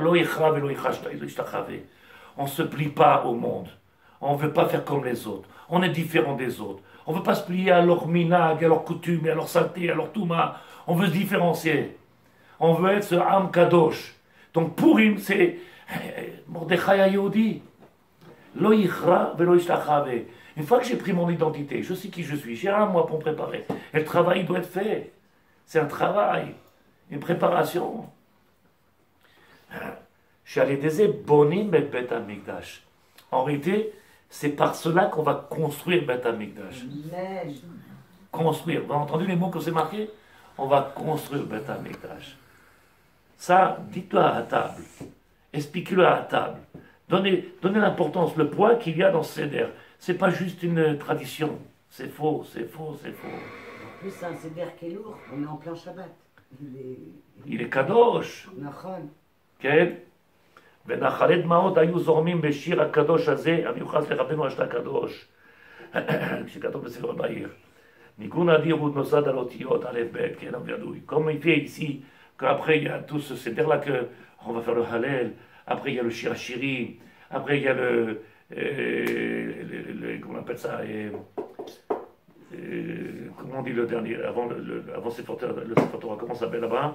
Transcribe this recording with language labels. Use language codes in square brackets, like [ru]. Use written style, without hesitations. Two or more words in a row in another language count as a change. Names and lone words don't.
[fr] On ne se plie pas au monde. On ne veut pas faire comme les autres. On est différent des autres. On ne veut pas se plier à leur minag, à leur coutume, à leur saleté, à leur touma. On veut se différencier. On veut être ce [he] עם קדוש. [fr] Donc Purim, c'est Mordechai HaYehudi. [he] לא יכרע ולא ישתחוה. [fr] Une fois que j'ai pris mon identité, je sais qui je suis, j'ai un mois pour me préparer. Et le travail doit être fait. C'est un travail, une préparation. [he] בונים את בית המקדש. [fr] En réalité, c'est par cela qu'on va construire Bet Amikdash. Construire. Vous avez entendu les mots que c'est marqué? On va construire Bet Amikdash. Ça, dites-le à la table. Expliquez-le à la table. Donnez l'importance, le poids qu'il y a dans ce Seder. C'est pas juste une tradition. C'est faux, c'est faux, c'est faux. En plus, c'est un Seder qui est lourd. On est en plein Shabbat. Il est kadosh. כן? [he] ונחלי דמעות היו זורמים בשיר הקדוש הזה, המיוחס לרבנו אשת הקדוש, שכתוב בספר בעיר. ניגון אדיר הוא נוסד על אותיות א' ב', כן, וידוי. [fr] Comme il fait ici, qu'après il y a tout ce Seder-là, qu'on va faire le Hallel, après il y a le Shir Hashirim, après il y a comment on appelle ça, comment on dit le dernier, avant [he] ספר תורה, [fr] comment ça s'appelle là-bas?